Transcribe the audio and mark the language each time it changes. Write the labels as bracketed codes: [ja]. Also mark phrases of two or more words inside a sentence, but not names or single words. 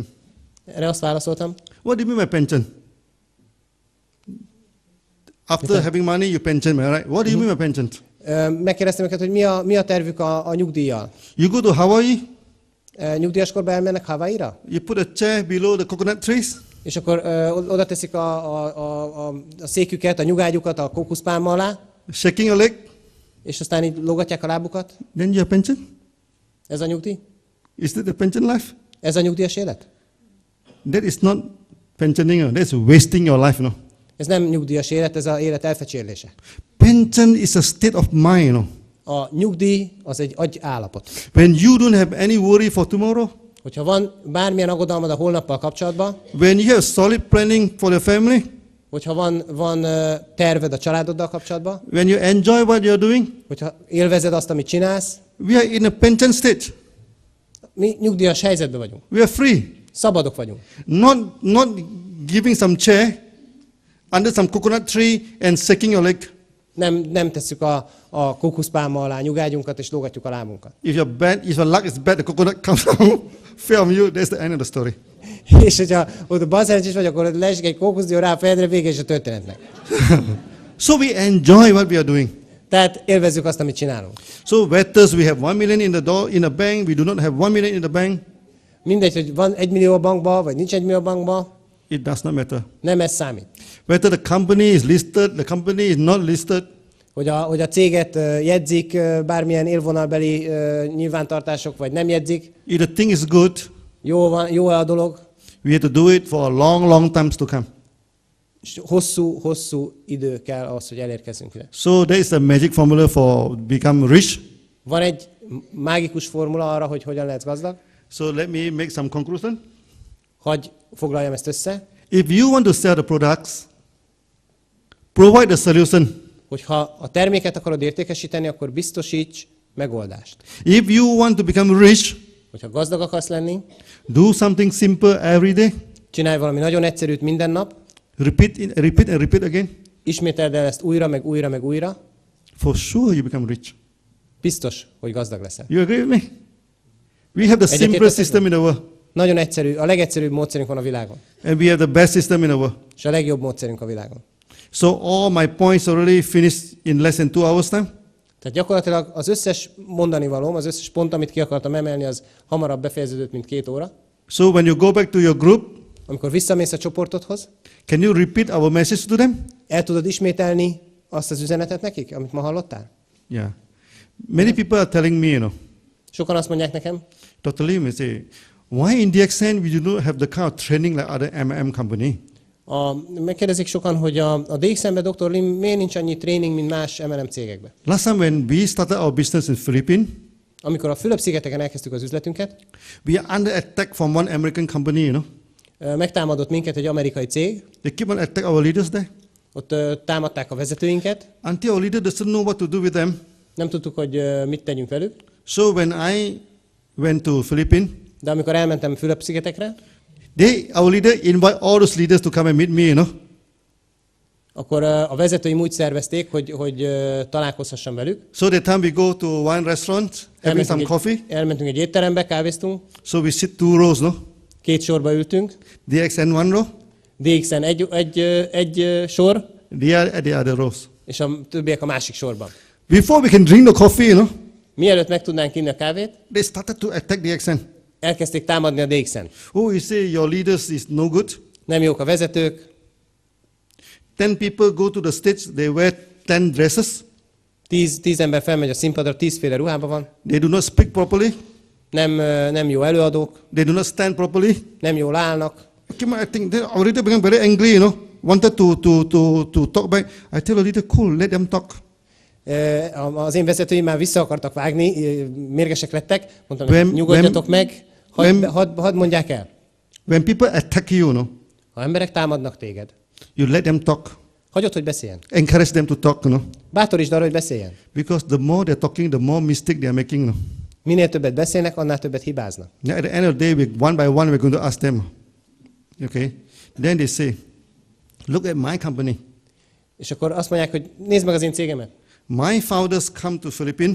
[hu] Erre azt válaszoltam. [en] What do you mean by pension? After having money, you pension me, right? What do you mean by pension? [hu] Megkérdeztem őket, hogy mi a tervük a nyugdíjjal. [en] You go to Hawaii, [hu] Nyugdíjaskorban elmennek Hawaii-ra? [en] you put a chair below the coconut trees, [hu] És akkor oda teszik a széküket, a nyugágyukat a kókuszpálma alá, [en] shaking a leg, [hu] és aztán így lógatják a lábukat. [en] then you have pension? [hu] Ez a nyugdíj? [en] Is that the pension life? [hu] Ez a nyugdíjas élet? [en] That is not pensioning, that's wasting your life, [hu] Ez nem nyugdíjas élet, ez az élet elfecsérlése. [en] Pension is a state of mind, [hu] A nyugdíj az egy agyállapot. [en] When you don't have any worry for tomorrow, [hu] Hogyha van bármilyen aggodalmad a holnappal kapcsolatban, [en] when you have solid planning for the family, [hu] Hogyha van terved a családoddal kapcsolatban, [en] when you enjoy what you're doing, [hu] hogyha élvezed azt, amit csinálsz, [en] we are in a pension stage. [hu] mi nyugdíjas helyzetben vagyunk. [en] We are free. [hu] Szabadok vagyunk. [en] Not giving some chair under some coconut tree and shaking your leg. [hu] Nem tesszük a kókuszpálma alá nyugágyunkat és lógatjuk a lábunkat. [en] If your luck is bad, the coconut comes down, fell on you, that's the end of the story. [hu] És hogyha ott balszerencsés vagy, akkor leesik egy kókuszdió rá a fejedre, vége is a történetnek. [en] So we enjoy what we are doing. [hu] Tehát élvezzük azt, amit csinálunk. [en] So whether we have 1 million in the bank, we do not have 1 million in the bank, [hu] Mindegy, hogy van 1 millió a bankba, vagy nincs 1 millió a bankba, [en] it does not matter. [hu] nem ez számít. [en] Whether the company is listed, the company is not listed, [hu] Hogy a céget jegyzik bármilyen élvonalbeli nyilvántartások, vagy nem jegyzik, [en] if the thing is good, [hu] jó a dolog, [en] we have to do it for a long times to come. [hu] és hosszú idő kell ahhoz, hogy elérkezzünk ide. [en] So there is a magic formula for become rich. [hu] Van egy mágikus formula arra, hogy hogyan lehetsz gazdag. [en] So let me make some conclusion. [hu] Hagy foglaljam ezt össze. [en] If you want to sell the products, provide the solution. [hu] Hogyha a terméket akarod értékesíteni, akkor biztosíts megoldást. [en] If you want to become rich, [hu] Hogyha gazdag akarsz lenni, [en] do something simple every day. [hu] csinálj valami nagyon egyszerűt minden nap, [en] Repeat again. [hu] ismételd el ezt újra, meg újra, meg újra, [en] For sure you become rich. [hu] biztos, hogy gazdag leszel. [en] You agree with me? We have the simplest system in the world. [hu] Nagyon egyszerű, a legegyszerűbb módszerünk van a világon. [en] And we have the best system in the world. [hu] És a legjobb módszerünk a világon. [en] So all my points already finished in less than 2 hours time. [hu] Tehát gyakorlatilag az összes mondani valóm, az összes pont, amit ki akartam emelni, az hamarabb befejeződött, mint 2 óra. [en] So when you go back to your group, [hu] Amikor visszamész a csoportodhoz, [en] can you repeat our message to them? [hu] el tudod ismételni azt az üzenetet nekik, amit ma hallottál? [en] Yeah. Many people are telling me, [hu] Sokan azt mondják nekem, [en] Dr. Lim, they say, why in Dxn we do not have the kind of training like other MLM company? [hu] megkérdezik sokan, hogy a Dxn-ben Dr. Lim miért nincs annyi tréning, mint más MLM cégekben. [en] Last time when we started our business in Philippines, [hu] Amikor a Fülöp-szigeteken elkezdtük az üzletünket, [en] we are under attack from one American company, [hu] megtámadott minket egy amerikai cég, [en] They keep on attack our leaders there. [hu] ott támadták a vezetőinket, [en] Until our leader doesn't know what to do with them. [hu] nem tudtuk, hogy mit tegyünk velük, [en] So when I went to Philippines, [hu] de amikor elmentem Fülöp-szigetekre, [en] our leader invite all those leaders to come and meet me, [hu] akkor a vezetőim úgy szervezték, hogy találkozhassam velük. [en] So that time we go to one restaurant, having some coffee. [hu] Elmentünk egy étterembe, kávéztunk, [en] So we sit 2 rows, [hu] 2 sorba ültünk, [en] Dxn one row, [hu] Dxn egy sor, [en] they are at the other rows. [hu] és a többiek a másik sorban. [en] Before we can drink the coffee, [hu] Mielőtt meg tudnánk inni a kávét, [en] they started to attack Dxn. [hu] elkezdték támadni a Dxn. [en] Oh, you say your leaders is no good. [hu] Nem jók a vezetők, [en] 10 people go to the stage, they wear 10 dresses. [hu] 10 ember felmegy a színpadra, 10 féle ruhában van, [en] They do not speak properly. [hu] nem jó előadók, [en] They do not stand properly. [hu] nem jól állnak. [en] I think they already become very angry, wanted to talk back. I tell the leader, cool, let them talk. [hu] Az én vezetőim már vissza akartak vágni, mérgesek lettek, mondtam, hogy nyugodjatok meg, hadd mondják el. [en] When people attack you, [hu] Ha emberek támadnak téged, [en] you let them talk. [hu] hagyod, hogy beszéljen. [en] Encourage them to talk, [hu] Bátorítsd arra, hogy beszéljen. [en] Because the more they're talking, the more mistake they are making. [hu] Minél többet beszélnek, annál többet hibáznak. [en] At the end of the day, one by one, we're going to ask them. Okay? Then they say, look at my company. [hu] És akkor azt mondják, hogy nézd meg az én cégemet. [en] My founders come to Philippines.